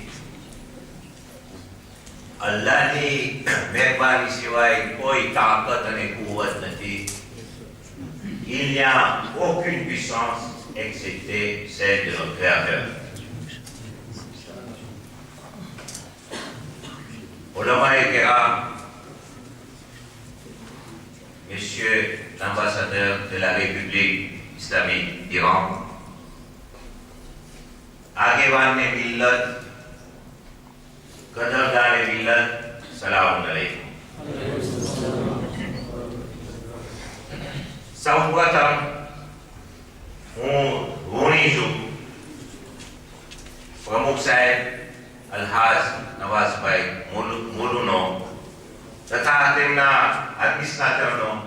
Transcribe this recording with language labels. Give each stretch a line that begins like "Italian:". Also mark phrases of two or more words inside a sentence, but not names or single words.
Gujarati: અલ્લાહની મહેરબાની સિવાય કોઈ તાકાત અને કુવત નથી.
French: Il n'y a aucune puissance excepté celle de notre Créateur.
Urdu: علمائے کرام,
French: Monsieur l'ambassadeur de la République islamique d'Iran,
Gujarati: આગેવાન મિલ્લત, કદરદાન મિલ્લત,
Arabic: سلام عليكم.
Gujarati: સૌપ્રથમ હું ઋણી છું પ્રમુખ સાહેબ અલ્હાજ નવાઝભાઈ મુલુનો તથા તેમના અગ્નિસ્નાતરનો.